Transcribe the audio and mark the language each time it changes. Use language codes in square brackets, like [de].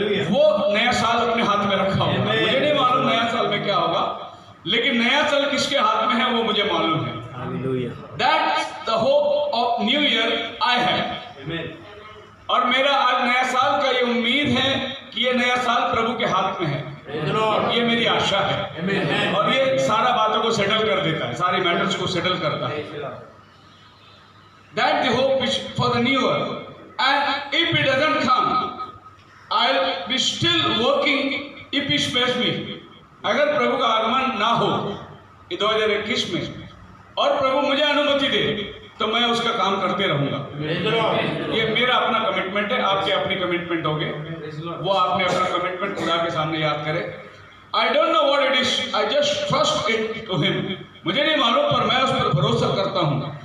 [hi] वो नया साल अपने हाथ में रखा होगा। मुझे नहीं मालूम नया साल में क्या होगा, लेकिन नया साल किसके हाथ में है वो मुझे मालूम है। [en] That's the hope of New Year I have. [hi] और मेरा आज नया साल का ये उम्मीद है कि ये नया साल प्रभु के हाथ में है, और ये मेरी आशा है। और ये सारा बातों को सेटल कर देता है, सारी मैटर्स को सेटल करता है। [en] That's the hope which for the new year. And if it doesn't come, I'll be still working if He spares me. [hi] अगर प्रभु का आगमन ना हो 2021 में और प्रभु मुझे अनुमति दे तो मैं उसका काम करते रहूंगा। ये मेरा अपना कमिटमेंट है, आपके अपनी कमिटमेंट होगे, वो आपने अपना कमिटमेंट खुदा के सामने याद करे। [en] I don't know what it is, I just trust it to him. [hi] मुझे नहीं मालूम पर मैं उस पर भरोसा करता हूँ।